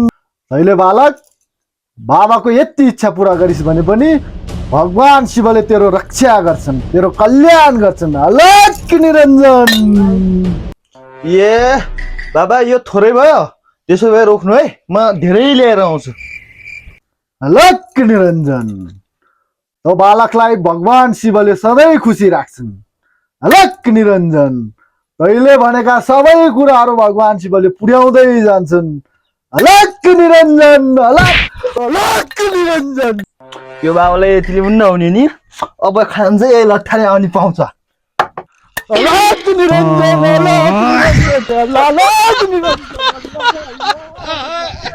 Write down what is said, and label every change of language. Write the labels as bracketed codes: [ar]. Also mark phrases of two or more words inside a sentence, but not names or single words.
[ne] तैले बालक बाबाको यति इच्छा पूरा गरिस् भने पनि भगवान शिवले तेरो रक्षा गर्छन्, तेरो कल्याण गर्छन्। [hi] अलग निरंजन। [ne] ए बाबा यो थोरै भयो, त्यसो भए रोक्नु है, म धेरै लिएर आउँछु। [hi] अलग निरंजन। [ne] तो बालकलाई भगवान शिवले सधैँ खुसी राख्छन्। [hi] अलग निरंजन। [ne] तैले भनेका सबै कुराहरू भगवान शिवले पुर्याउँदै जान्छन्। [hi] अलग निरंजन, अलग अलग निरंजन। [ne] यो बाबालाई यतिले पनि नहुने नि, अब खान चाहिँ यही लट्ठाले आउने पाउँछ। [hi] अलग निरंजन, अलग निरंजन, अलग निरंजन।